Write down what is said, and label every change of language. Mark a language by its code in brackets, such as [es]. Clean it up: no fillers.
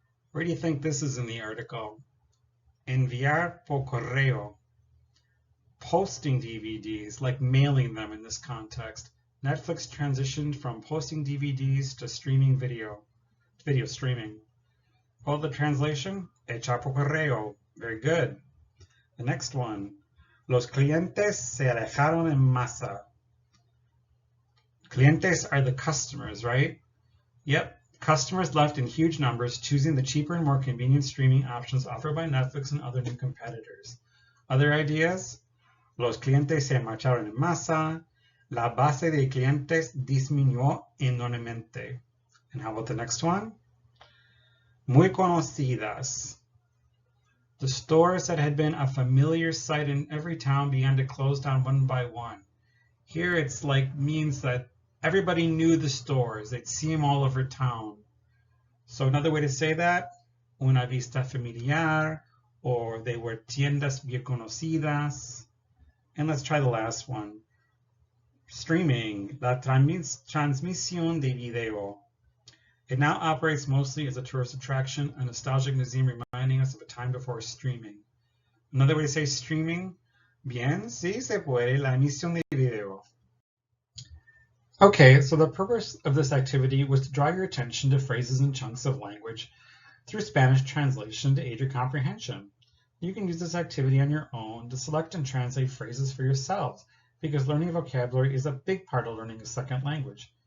[en] Where do you think this is in the article? [es] Enviar por correo. [en] Posting DVDs, like mailing them in this context. Netflix transitioned from posting DVDs to streaming video streaming. Well, the translation, [es] echar por correo. [en] Very good. The next one, [es] los clientes se alejaron en masa. [en] Clientes are the customers, right? Yep, customers left in huge numbers, choosing the cheaper and more convenient streaming options offered by Netflix and other new competitors. Other ideas? [es] Los clientes se marcharon en masa. La base de clientes disminuyó enormemente. [en] And how about the next one? [es] Muy conocidas. [en] The stores that had been a familiar sight in every town began to close down one by one. Here it's like means that everybody knew the stores. They'd see them all over town. So another way to say that, [es] una vista familiar, [en] or they were [es] tiendas bien conocidas. [en] And let's try the last one. Streaming, [es] la transmisión de video. [en] It now operates mostly as a tourist attraction, a nostalgic museum reminding us of a time before streaming. Another way to say streaming, [es] bien, sí se puede, la emisión de video. [en] Okay, so the purpose of this activity was to draw your attention to phrases and chunks of language through Spanish translation to aid your comprehension. You can use this activity on your own to select and translate phrases for yourselves, because learning vocabulary is a big part of learning a second language.